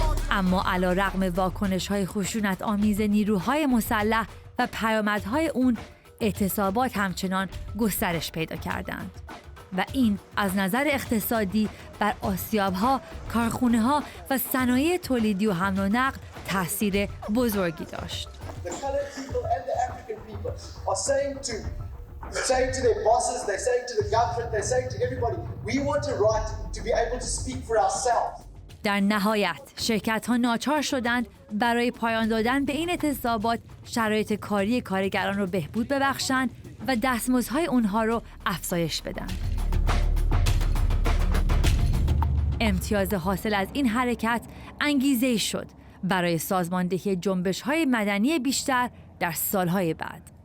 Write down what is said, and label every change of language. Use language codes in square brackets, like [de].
[fa] اما علیرغم واکنش های خشونت آمیز نیروهای مسلح و پیامدهای اون، اعتصابات همچنان گسترش پیدا کردند و این از نظر اقتصادی بر آسیاب‌ها، کارخونه‌ها و صنایع تولیدی و حمل و نقل تأثیر بزرگی داشت. [en] The colored people and the African people are saying to their bosses, they're saying to the government, they're saying to everybody, we want a right to be able to speak for ourselves. [fa] در نهایت شرکت‌ها ناچار شدند برای پایان دادن به این اعتصابات شرایط کاری کارگران رو بهبود ببخشند و دستمزدهای اونها رو افزایش بدن. امتیاز حاصل از این حرکت انگیزه‌ای شد برای سازماندهی جنبش‌های مدنی بیشتر در سالهای بعد.